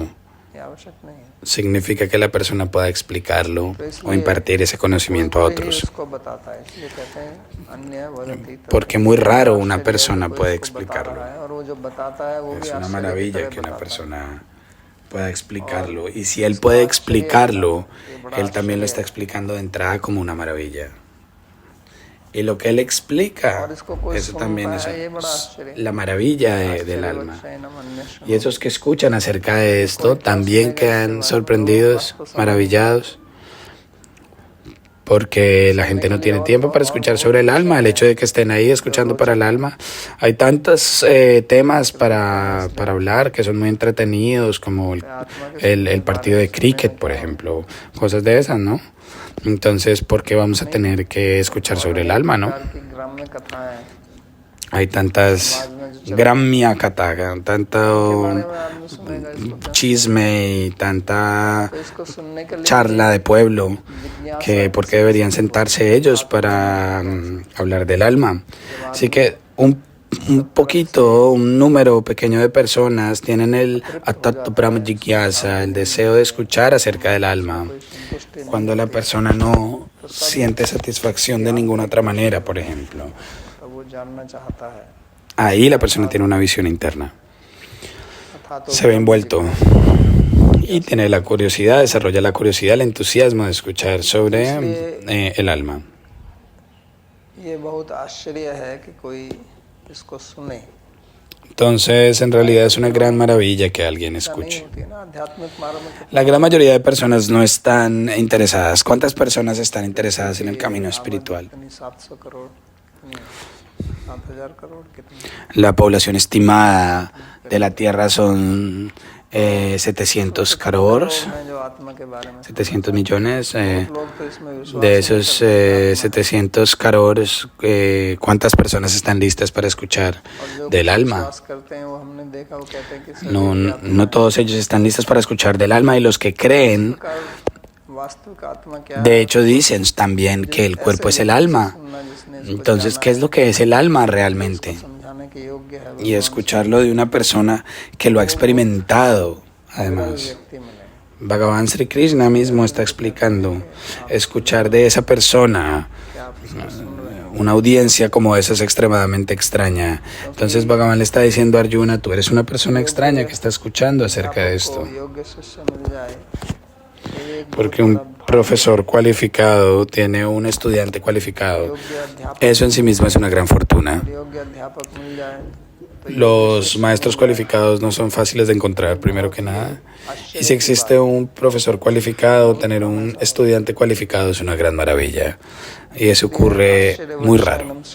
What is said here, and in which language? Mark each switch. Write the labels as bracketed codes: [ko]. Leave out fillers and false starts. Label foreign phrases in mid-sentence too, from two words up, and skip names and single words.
[hi] ये आवश्यक नहीं है [es] significa que la persona pueda explicarlo o impartir ese conocimiento a otros. [hi] इसको बताता है इसलिए कहते हैं [sa] अन्य वदति [es] Porque muy raro una persona puede [hi] बता [es] explicarlo. [hi] रहा है और वो जो बताता है वो भी [es] Es una [hi] आश्चर्य की [es] maravilla [hi] तरह [es] que una [hi] बताता है [es] persona pueda explicarlo. Y si él puede explicarlo, él también lo está explicando de entrada como una maravilla. Y lo que él explica, [hi] और इसको कोई [es] eso también [hi] सुनता [es] es [hi] है ये बड़ा आश्चर्य [es] la maravilla del [hi] आश्चर्य [es] alma. [sa] वक्षेणम अन्येषु [es] Y esos que escuchan acerca de esto también quedan sorprendidos, maravillados, porque la gente no tiene tiempo para escuchar sobre el alma. El hecho de que estén ahí escuchando para el alma, hay tantos temas para hablar que son muy entretenidos, como el partido de cricket, por ejemplo, cosas de esas, ¿no? Entonces, ¿por qué vamos a tener que escuchar sobre el alma, no? [hi] की ग्राम्य कथाएं [es] Hay tantas [hi] ग्राम्य कथा, [es] tanto [hi] आदमी सुनेगा इसको [es] chisme y tanta [hi] तो इसको सुनने के लिए [es] charla de pueblo, [hi] जिज्ञासा [es] que por qué deberían sentarse ellos para hablar del alma. Así que un poquito, un número pequeño de personas tienen el [sa] अथातो ब्रह्म जिज्ञासा, [es] el deseo de escuchar acerca del alma, [hi] संतुष्टि [es] cuando la persona no siente satisfacción de ninguna otra manera, por ejemplo. [hi] तो वो जानना चाहता है [es] Ahí la persona tiene una visión interna, [hi] अथा तो [es] se ve envuelto y tiene la curiosidad, desarrolla la curiosidad, el entusiasmo de escuchar sobre el alma. [hi] ये बहुत आश्चर्य है कि कोई इसको सुने [es] Entonces, en realidad es una gran maravilla que alguien [hi] ऐसा नहीं [es] escuche. [hi] होती है ना आध्यात्मिक मार्ग में [es] La gran mayoría de personas no están interesadas. ¿Cuántas personas están interesadas en el camino espiritual? [hi] कितनी 700 करोड़ कितनी 7,000 करोड़ कितनी [es] La población estimada de la Tierra son 700 crores, [hi] हैं जो आत्मा के बारे में [es] 700 millones. [hi] लोग तो इसमें विश्वास [es] De esos 700 crores, ¿cuántas personas están listas para escuchar del alma? [hi] विश्वास करते हैं वो हमने देखा वो कहते हैं कि सभी [es] No, no todos ellos están listos para escuchar del alma, y los que creen, [hi] का वास्तविक आत्मा क्या [es] de hecho, dicen también que el cuerpo es el alma. [hi] सुनना जिसने [es] Entonces, ¿qué es lo que es el alma realmente? [hi] समझाने के योग्य है [es] Y escucharlo de una persona que lo ha experimentado, además. [hi] व्यक्ति मिले [es] Bhagavan Sri Krishna mismo está explicando, escuchar de esa persona, una audiencia como esa es extremadamente extraña. Entonces Bhagavan le está diciendo a Arjuna, tú eres una persona extraña que está escuchando acerca de esto. [hi] योग्य शिष्य मिल जाए ये एक [es] Porque un profesor cualificado tiene un estudiante cualificado. [hi] योग्य अध्यापक [es] Eso en sí mismo es una gran fortuna. [hi] योग्य अध्यापक मिल जाए [es] Los maestros cualificados no son fáciles de encontrar, primero que nada. Y si existe un profesor cualificado, tener un estudiante cualificado es una gran maravilla. Y eso ocurre muy raro.